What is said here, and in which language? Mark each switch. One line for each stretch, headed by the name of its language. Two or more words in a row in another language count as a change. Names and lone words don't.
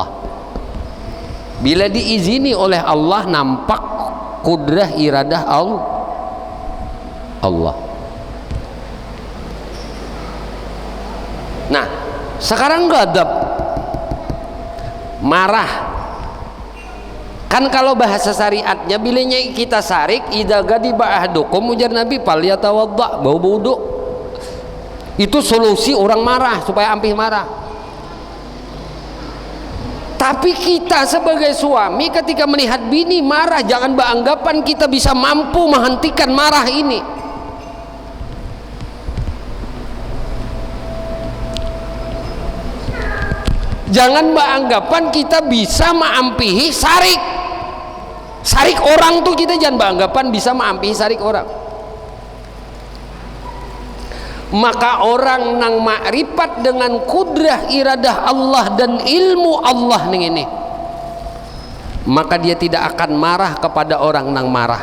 Banjar: Bila diizini oleh Allah, nampak kudrah iradah Allah. Nah, sekarang ghadab, marah. Kan kalau bahasa syariatnya bilanya kita sarik,
Arabic: إذا غضب أحدكم,
Banjar: ujar Nabi, falyatawadda, bau wudu. Itu solusi orang marah, supaya ampih marah. Tapi kita sebagai suami ketika melihat bini marah, jangan beranggapan kita bisa mampu menghentikan marah ini. Jangan beranggapan kita bisa mengampihi sarik orang tuh, kita jangan beranggapan bisa mengampihi sarik orang. Maka orang nang makrifat dengan kudrah iradah Allah dan ilmu Allah ning ini, maka dia tidak akan marah kepada orang nang marah.